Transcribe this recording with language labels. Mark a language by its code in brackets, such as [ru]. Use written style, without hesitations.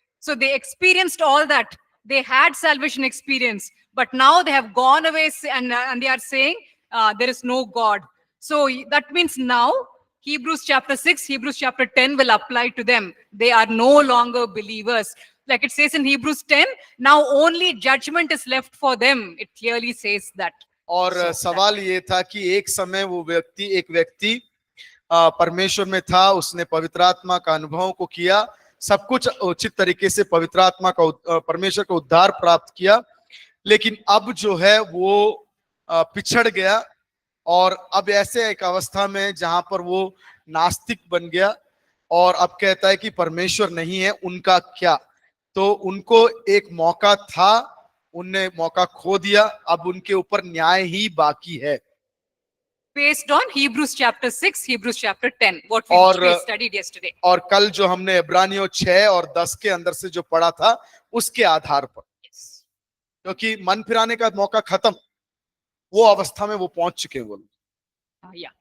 [en] So they experienced all that. They had salvation experience, but now they have gone away and they are saying there is no God. So that means now Hebrews chapter 6, Hebrews chapter 10 will apply to them. They are no longer believers. Like it says in Hebrews 10, now only judgment is left for them. It clearly says that. [hi] और सवाल ये था कि एक समय वो एक व्यक्ति परमेश्वर में था, उसने पवित्र आत्मा का अनुभव को किया, सब कुछ उचित तरीके से पवित्र आत्मा का परमेश्वर का उद्धार प्राप्त किया, लेकिन अब जो है वो पिछड़ गया और अब ऐसे एक अवस्था में जहां पर वो नास्तिक बन गया और अब कहता है कि परमेश्वर नहीं है, उनका क्या? तो उनको एक मौका था, उनने मौका खो दिया, अब उनके ऊपर न्याय ही बाकी है। [en] Based on Hebrews chapter 6, Hebrews chapter 10, what we studied yesterday. [hi] और कल जो हमने इब्रानियों 6 और 10 के अंदर से जो पढ़ा था उसके आधार पर, क्योंकि मन फिराने का मौका खत्म, वो अवस्था में वो पहुंच चुके हैं वो लोग।